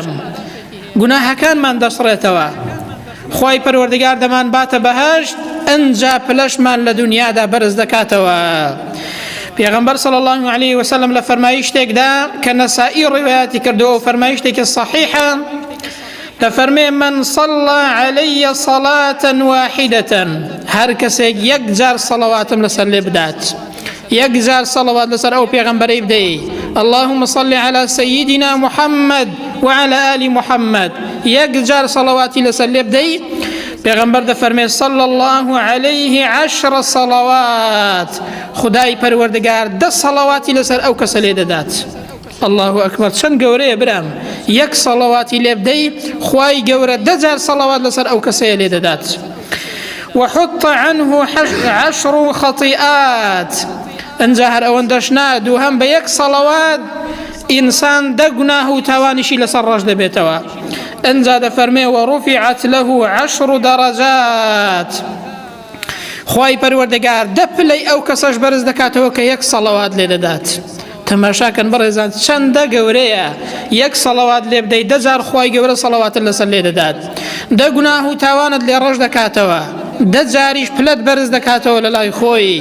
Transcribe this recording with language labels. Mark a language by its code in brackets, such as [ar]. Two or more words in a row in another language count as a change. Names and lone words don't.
[ckb] گوناهەکانمان دەسڕێتەوە. خوای پەروەردگار دەمان باتە بەهەشت، ئەنجا پلەشمان لە دنیادا بەرز دەکاتەوە. پێغەمبەر [ar] صلی الله عليه وسلم [ckb] لە فەرمایشتێکدا کە نەسائی ڕیواەتی کردووە و فەرمایشتێکی صحیحە دەفەرمێ من [ar] صلى علي صلاة واحدة [ckb] هەر کەسێک یەک جار سەڵەواتم لەسەر لێ بدات، یەک جار سەڵەوات لەسەر ئەو پێغەمبەرەی بدەیت، [ar] اللهم صل على سيدنا محمد وعلى آل محمد، [ckb] یەک جار سەڵەواتی لەسەر لێ بدەیت، پێغەمبەر دەفەرمێ [ar] صلى الله عليه 10 صلوات، [ckb] خدای پەروەردگار 10 سەڵەواتی لەسەر ئەو کەسە لێ دەدات. [ar] الله أكبر. [ckb] چەند گەورەیە برام، یەک سەڵەواتی لێ بدەیت خوای گەورە 10 جار سەڵەوات لەسەر ئەو کەسەیە لێ دەدات. [ar] وحط عنه 10 خطيئات، [ckb] ئەنجا هەر ئەوەندەش نا دووهەم بە یەک سەڵەوات ئینسان 10 گوناه و تاوانیشی لەسەر ڕەش دەبێتەوە. ئەنجا دەفەرمێ [ar] ورفعت له 10 درجات، [ckb] خوای پەروەردگار 10 پلەی ئەو کەسەش بەرز دەکاتەوە کە یەک سەڵەوات لێ دەدات. تەماشاکەن بەڕێزان چەندە گەورەیە، یەک سەڵەوات لێ بدەیت 10 جار خوای گەورە سەڵەواتت لەسەر لێ دەدات، 10 گوناه و تاوانت لێ ڕەش دەکاتەوە، 10 جاریش پلەت بەرز دەکاتەوە لە لای خۆی.